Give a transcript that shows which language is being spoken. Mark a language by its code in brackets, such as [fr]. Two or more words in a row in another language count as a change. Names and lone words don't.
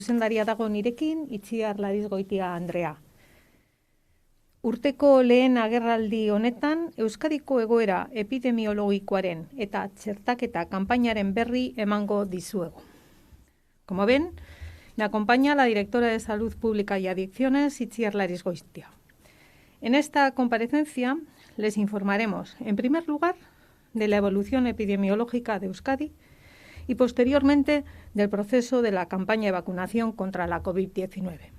[eu] Zuzendaria dago nirekin, Itziar Larizgoitia Andrea. Urteko lehen agerraldi honetan, Euskadiko egoera epidemiologikoaren eta txertaketa kanpainaren berri emango dizuegu. [es] Como ven, me acompaña la directora de Salud Pública y Adicciones, Itziar Larizgoitia. En esta comparecencia les informaremos, en primer lugar, de la evolución epidemiológica de Euskadi y posteriormente del proceso de la campaña de vacunación contra la COVID-19.